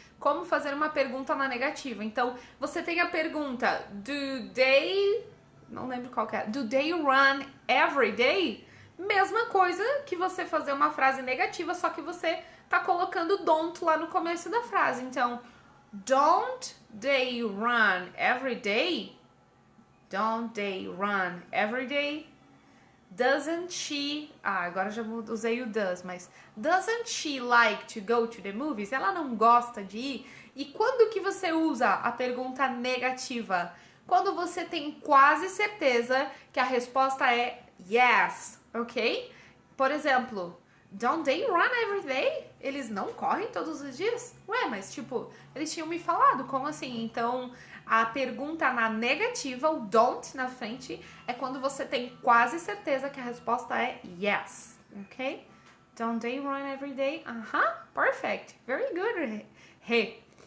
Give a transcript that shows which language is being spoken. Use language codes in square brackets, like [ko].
[pt] Como fazer uma pergunta na negativa? Então, você tem a pergunta, [en] do they... [pt] Não lembro qual que é. [en] Do they run every day? [pt] Mesma coisa que você fazer uma frase negativa, só que você tá colocando don't lá no começo da frase. [en] Então, don't they run every day? Don't they run every day? Doesn't she... [pt] agora já usei o does, mas... [en] Doesn't she like to go to the movies? [pt] Ela não gosta de ir? E quando que você usa a pergunta negativa? Quando você tem quase certeza que a resposta é yes, ok? Por exemplo, [en] don't they run every day? [pt] Eles não correm todos os dias? Ué, mas tipo, eles tinham me falado, como assim? Então... A pergunta na negativa, o don't na frente, é quando você tem quase certeza que a resposta é yes, ok? [en] Don't they run every day? Perfect. Very good, Rê.